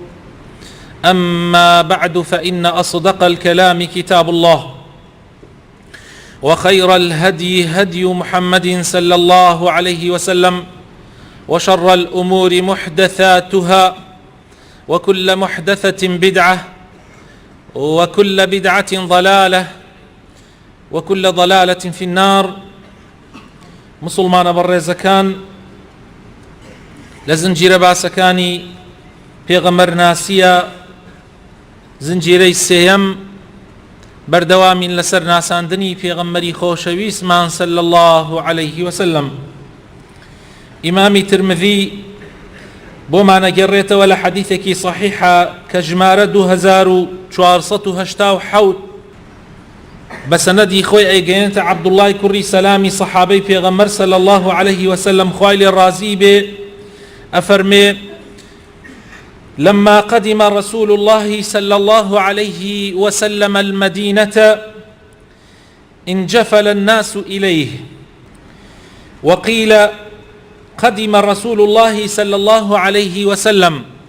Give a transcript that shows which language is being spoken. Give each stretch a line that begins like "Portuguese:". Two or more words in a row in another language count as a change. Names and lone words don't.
Arabic: أما بعد، فإن أصدق الكلام كتاب الله، وخير الهدي هدي محمد صلى الله عليه وسلم، وشر الأمور محدثاتها، وكل محدثة بدعة، وكل بدعة ضلالة، وكل ضلالة في النار.
Central Kurdish: مسلمان بەڕێزەکان، لە زنجیرە باسەکانی پێغەمبەر ناسیە زنجیرەی سێیەم بەردەوامین لەسەر ناساندنی پێغەمبەری خۆشەویستمان
Arabic: صلی الله عليه وسلم.
Central Kurdish: ئیمامی ترمذی بۆمانە گەڕێتەوە لە حەدیثێکی صحیحە کە ژمارە 2487 بسندی خوی ئەیگەێنێتە عەبدوڵڵای کوڕی سەلامی سەحابەی پێغەمبەر
Arabic: صلی الله عليه وسلم،
Central Kurdish: خوای لێ ڕازی بێ، ئەفەرمێ:
Arabic: لما قدم رسول الله صلى الله عليه وسلم المدينة انجفل الناس إليه، وقيل قدم رسول الله صلى الله عليه وسلم